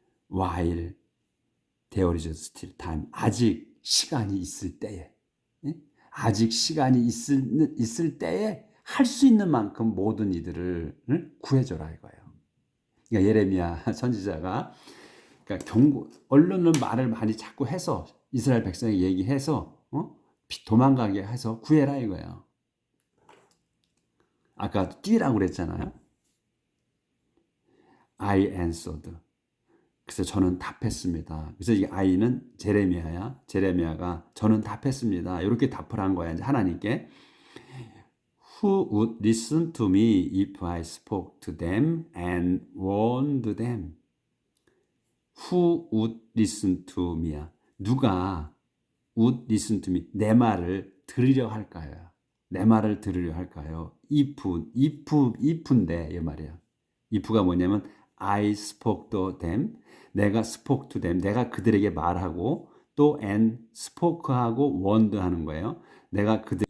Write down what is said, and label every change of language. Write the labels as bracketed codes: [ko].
[en] While there is still time. [ko] 아직 시간이 있을 때에. 아직 시간이 있을 때에 할 수 있는 만큼 모든 이들을 구해줘라 이거예요. 그러니까 예레미야 선지자가 그러니까 언론은 말을 많이 자꾸 해서 이스라엘 백성에게 얘기해서 도망가게 해서 구해라 이거예요. 아까 뛰라고 그랬잖아요. [en] I answered. [ko] 그래서 저는 답했습니다. 그래서 이 I는 제레미야야. 제레미야가 저는 답했습니다. 이렇게 답을 한 거야. 이제 하나님께. [en] Who would listen to me if I spoke to them and warned them? Who would listen to me야. [ko] 누가 [en] would listen to me. [ko] 내 말을 들으려 할까요? 내 말을 들으려 할까요? if인데 이 말이야. if가 뭐냐면 [en] I spoke to them. [ko] 내가 [en] spoke to them. [ko] 내가 그들에게 말하고 또 [en] and spoke [ko] 하고 warned 하는 거예요. 내가